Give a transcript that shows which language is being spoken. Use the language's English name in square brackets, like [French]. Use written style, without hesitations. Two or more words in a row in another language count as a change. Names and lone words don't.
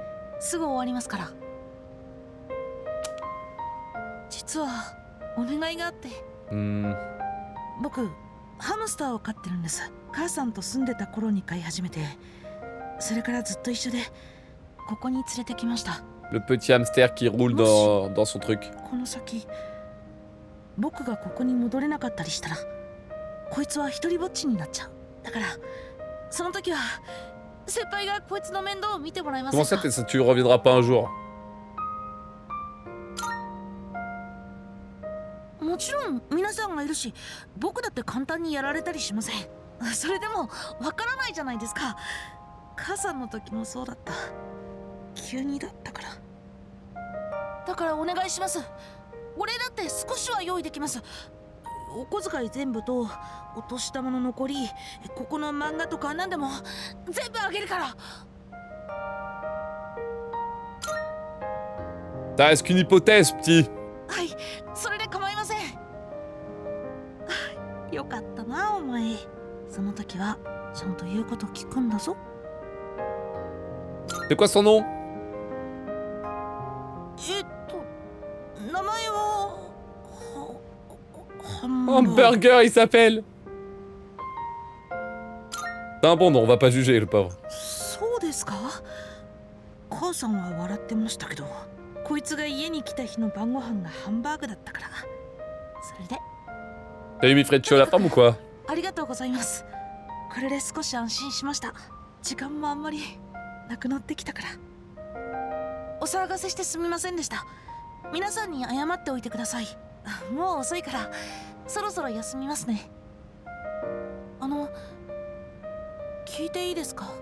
[Japanese] すぐ終わりますから。実はお願いがあって。僕ハムスターを飼ってるんです。母さんと住んでた頃に飼い始めて、それからずっと一緒でここに連れてきました。 [French] Le petit hamster qui roule dans son truc. [Japanese] この先僕がここに戻れなかったりしたら、こいつは一人ぼっちになっちゃう。だからその時は先輩がこいつの面倒を見てもらえません [French] Comment [Japanese] か？ [French] ça, tu reviendras pas un jour? [Japanese] もちろん皆さんがいるし、僕だって簡単にやられたりしません。それでもわからないじゃないですか。母さんの時もそうだった。急にだったから。だからお願いします。俺だって少しは用意できます。お小遣い全部とお年玉の残り、ここの漫画とか何でも全部あげるから。 [French] Ça reste qu'une hypothèse, petit. [Japanese] はい、それで構いません。よかったなお前。その時はちゃんと言うこと聞くんだぞ。 [French] C'est quoi son nom? [Japanese] 名前は [French] Hamburger, il s'appelle. C'est un bon nom, on va pas juger le pauvre. [Japanese] そうですか。母さんは笑ってましたけど、こいつが家に来た日の晩ご飯がハンバーグだったから。それで [French] T'as eu mis Fred à la femme ou quoi? [Japanese] ありがとうございます。これで少し安心しました。時間もあんまりなくなってきたから。お騒がせしてすみませんでした。皆さんに謝っておいてください。もう遅いからそろそろ休みますね。聞いていいですか？